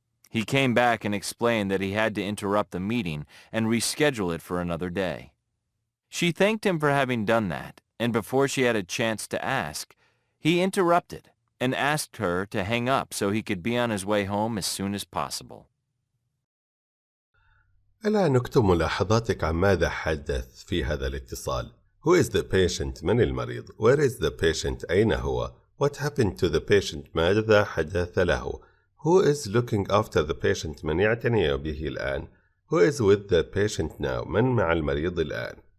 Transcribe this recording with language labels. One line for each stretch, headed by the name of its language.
English: He came back and explained that he had to interrupt the meeting and reschedule it for another day. She thanked him for having done that, and before she had a chance to ask, he interrupted and asked her to hang up so he could be on his way home as soon as possible.
Arabic: الآن نكتب ملاحظاتك عن ماذا حدث في هذا الاتصال.
English: Who is the patient؟
Arabic: من المريض؟
English: Where is the patient؟
Arabic: أين هو؟
English: What happened to the patient؟
Arabic: ماذا حدث له؟
English: Who is looking after the patient؟
Arabic: من يعتني به الآن؟
English: Who is with the patient now؟
Arabic: من مع المريض الآن؟